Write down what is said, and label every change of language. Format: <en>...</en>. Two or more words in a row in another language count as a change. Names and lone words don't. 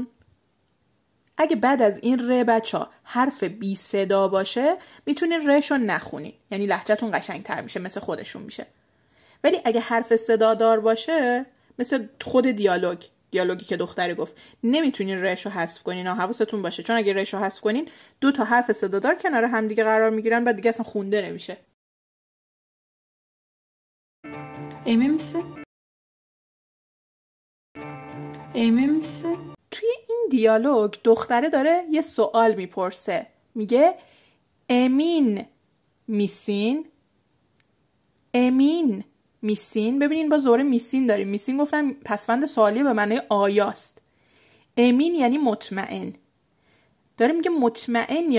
<fa>اگه بعد از این ر بچا حرف بی صدا باشه میتونین رشو نخونین، یعنی لهجه‌تون قشنگتر میشه، مثل خودشون میشه. ولی اگه حرف صدا دار باشه مثل خود دیالوگی که دختره گفت، نمیتونین رشو حذف کنین. حواستون باشه، چون اگه رشو حذف کنین دو تا حرف صدا دار کنار هم دیگه قرار میگیرن، بعد دیگه اصلا خونده نمیشه.</fa> <tr>Emin misin? Emin misin?</tr> <fa>توی این دیالوگ دختره داره یه سوال میپرسه، میگه</fa> <tr>emin misin? Emin misin?</tr> <fa>ببینین با زور میسین داریم. میسین گفتم پسوند سوالی به معنی آیاست. امین یعنی مطمئن. داره میگه مطمئنی؟</fa>